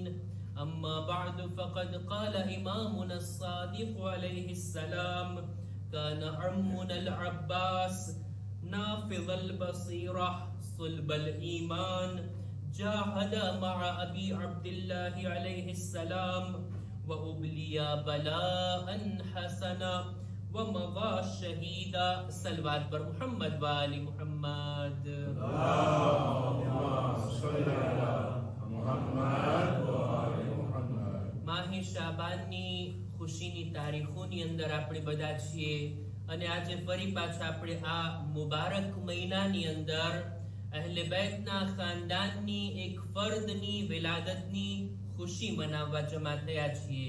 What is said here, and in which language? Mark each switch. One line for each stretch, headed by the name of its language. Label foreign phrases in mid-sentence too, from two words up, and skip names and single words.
Arabic: أما بعد فقد قال إمامنا الصادق عليه السلام: كان عمنا العباس نافذ البصيرة صلب الإيمان جاهد مع أبي عبد الله عليه السلام وأبلي بلاء حسنا ومضى شهيدا.
Persian: صلوات بر محمد وآل محمد.
Arabic: اللهم صل على محمد وآل محمد.
Gujarati: માહી શાબાનની ખુશીની તારીખોની અંદર આપણે બધા છીએ અને આજે ફરી પાછા આપણે આ મુબારક મહિનાની અંદર અહલે બેતના ખાનદાનની એક ફર્દની વિલાદતની ખુશી મનાવવા જમા થયા છીએ.